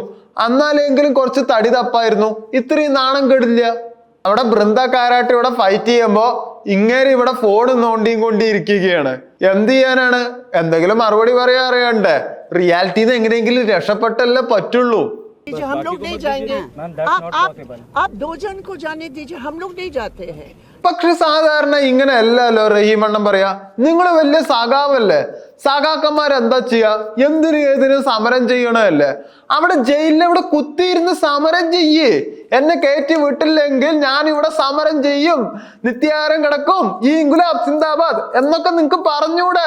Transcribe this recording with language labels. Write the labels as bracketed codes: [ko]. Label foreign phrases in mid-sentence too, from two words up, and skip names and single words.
[ml] എന്നാലെങ്കിലും കുറച്ച് തടി തപ്പായിരുന്നു. ഇത്രയും നാണം കെടില്ല. അവിടെ ബൃന്ദ കാരാട്ട് ഇവിടെ ഫൈറ്റ് ചെയ്യുമ്പോ ഇങ്ങനെ ഇവിടെ ഫോൺ നോണ്ടിയും കൊണ്ടിരിക്കുകയാണ്. എന്ത് ചെയ്യാനാണ്? എന്തെങ്കിലും മറുപടി പറയാൻ അറിയണ്ടേ? റിയാലിറ്റിന്ന് എങ്ങനെയെങ്കിലും രക്ഷപ്പെട്ടല്ലേ പറ്റുള്ളൂ. [hi] हम लोग नहीं जाएंगे, आप 2 जन को जाने दीजिए, हम लोग नहीं जाते हैं. [ml] പക്ഷെ സാധാരണ ഇങ്ങനെ അല്ലല്ലോ റഹീമണ്ണൻ പറയാ. നിങ്ങൾ വലിയ സഖാവല്ലേ, സഖാക്കന്മാർ എന്താ ചെയ്യാ? എന്തിനും ഏതിനും സമരം ചെയ്യണല്ലേ. അവിടെ ജയിലിൽ ഇവിടെ കുത്തിയിരുന്ന് സമരം ചെയ്യേ. എന്നെ കയറ്റി വിട്ടില്ലെങ്കിൽ ഞാൻ ഇവിടെ സമരം ചെയ്യും, നിത്യാരം കിടക്കും, ഈ [hi] इंक़लाब ज़िंदाबाद [ml] എന്നൊക്കെ നിങ്ങക്ക് പറഞ്ഞൂടെ?